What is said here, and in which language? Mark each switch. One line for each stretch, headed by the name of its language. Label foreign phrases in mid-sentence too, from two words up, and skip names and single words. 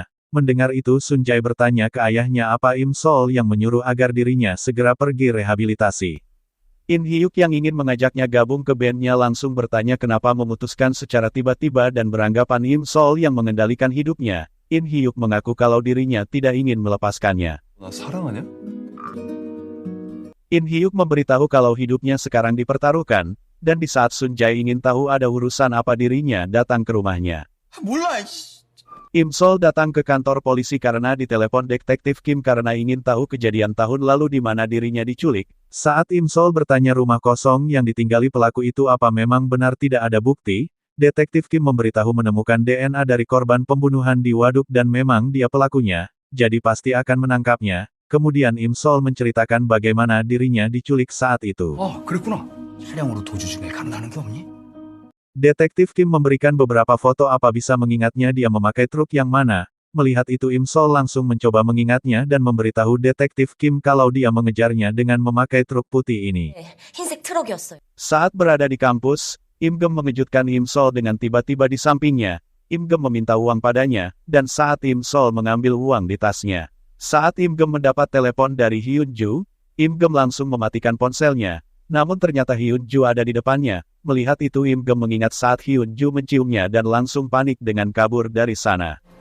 Indonesian: Mendengar itu Sun Jae bertanya ke ayahnya apa Im Sol yang menyuruh agar dirinya segera pergi rehabilitasi. In Hyuk yang ingin mengajaknya gabung ke bandnya langsung bertanya kenapa memutuskan secara tiba-tiba dan beranggapan Im Sol yang mengendalikan hidupnya. In Hyuk mengaku kalau dirinya tidak ingin melepaskannya.
Korean: 나 사랑하냐?
Indonesian: In Hyuk memberitahu kalau hidupnya sekarang dipertaruhkan. dan di saat Sun Jae ingin tahu ada urusan apa dirinya datang ke rumahnya.
Korean: 몰라.
Indonesian: Im Sol datang ke kantor polisi karena ditelepon detektif Kim karena ingin tahu kejadian tahun lalu di mana dirinya diculik. Saat Im Sol bertanya rumah kosong yang ditinggali pelaku itu apa memang benar tidak ada bukti, detektif Kim memberitahu menemukan DNA dari korban pembunuhan di waduk dan memang dia pelakunya, jadi pasti akan menangkapnya. Kemudian Im Sol menceritakan bagaimana dirinya diculik saat itu.
Korean: 그랬구나. 차량으로 도주 중에 가능한 게 없니?
Indonesian: Detektif Kim memberikan beberapa foto apa bisa mengingatnya dia memakai truk yang mana. Melihat itu Im Sol langsung mencoba mengingatnya dan memberitahu detektif Kim kalau dia mengejarnya dengan memakai truk putih ini.
Korean: 흰색 트럭이었어요.
Indonesian: Saat berada di kampus, Im Gem mengejutkan Im Sol dengan tiba-tiba di sampingnya. Im Gem meminta uang padanya, dan saat Im Sol mengambil uang di tasnya. Saat Im Gem mendapat telepon dari Hyun Ju, Im Gem langsung mematikan ponselnya. Namun ternyata Hyun Ju ada di depannya. Melihat itu Im Gem mengingat saat Hyun Ju menciumnya dan langsung panik dengan kabur dari sana.